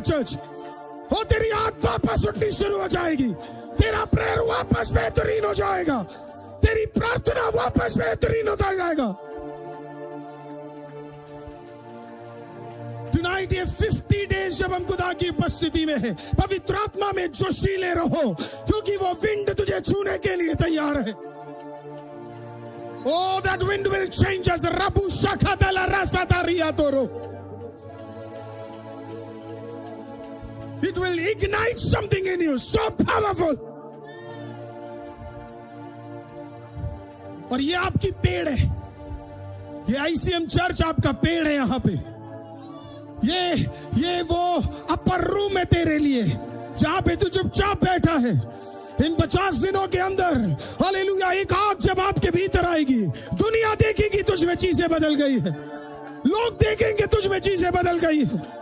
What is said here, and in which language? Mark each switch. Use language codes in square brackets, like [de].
[hi] Church हो, तेरी आंख वापस उठनी शुरू हो जाएगी, तेरा प्रेयर वापस बेहतरीन हो जाएगा, तेरी प्रार्थना वापस बेहतरीन होता जाएगा। Tonight ये 50 डेज जब हम खुदा की उपस्थिति में है, पवित्र आत्मा में जोशीले रहो, क्योंकि वो विंड तुझे छूने के लिए तैयार है। [en] Oh, that wind will change us. Rabu shakadala rasataria toro. It will ignite something in you, so powerful. [hi] और ये आपकी पेड़ है, ये ICM चर्च आपका पेड़ है। यहाँ पे ये वो अपर रूम है तेरे लिए, जहां पे तू चुपचाप बैठा है। इन 50 दिनों के अंदर, हालेलुया, एक आग जब आपके भीतर आएगी, दुनिया देखेगी तुझ में चीजें बदल गई है, लोग देखेंगे तुझ में चीजें बदल गई है।